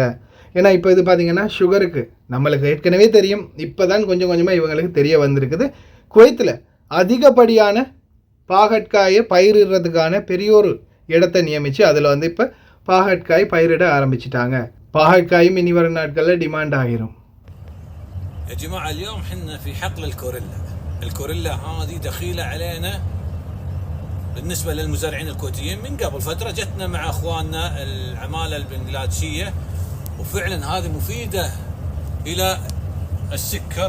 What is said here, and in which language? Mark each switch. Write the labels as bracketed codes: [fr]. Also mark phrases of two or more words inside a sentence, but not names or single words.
[ta] ஏன்னா இப்போ இது பார்த்திங்கன்னா சுகருக்கு நம்மளுக்கு ஏற்கனவே தெரியும். இப்போ தான் கொஞ்சம் கொஞ்சமாக இவங்களுக்கு தெரிய வந்திருக்குது. குவைத்தில் அதிகப்படியான பாகற்காயை பயிரிடுறதுக்கான பெரியோரு இடத்தை நியமித்து அதில் வந்து இப்போ பாகற்காய் பயிரிட ஆரம்பிச்சிட்டாங்க. பாகற்காயும் இனி வரும் நாட்களில் டிமாண்ட் ஆகிரும். [ar] يا جماعة اليوم حنا في حقل الكوريلا هذه دخيلة علينا بالنسبة للمزارعين الكويتيين. من قبل فترة جتنا مع اخواننا العمالة البنغلاديشية وفعلا هذه مفيدة الى السكر.